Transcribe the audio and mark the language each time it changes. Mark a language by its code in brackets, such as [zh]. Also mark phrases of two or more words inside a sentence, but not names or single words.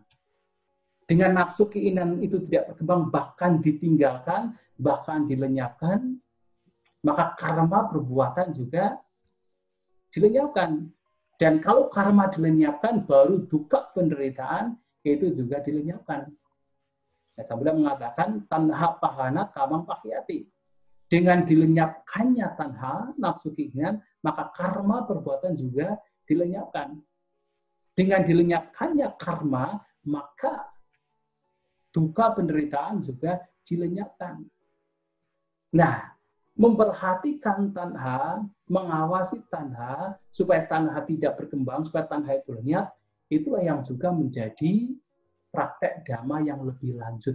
[id] Dengan nafsu keinginan itu tidak berkembang, bahkan ditinggalkan, bahkan dilenyapkan, maka karma perbuatan juga dilenyapkan. Dan kalau karma dilenyapkan, baru duka penderitaan itu juga dilenyapkan. Ya, Sang Buddha mengatakan, [pi] tanha pahana kamang pahyati. [id] Dengan dilenyapkannya tanha, nafsu keinginan, maka karma perbuatan juga dilenyapkan. Dengan dilenyapkannya karma, maka duka penderitaan juga dilenyapkan. Nah, memperhatikan tanha, mengawasi tanha, supaya tanha tidak berkembang, supaya tanha itu lenyap, itulah yang juga menjadi praktek dhamma yang lebih lanjut.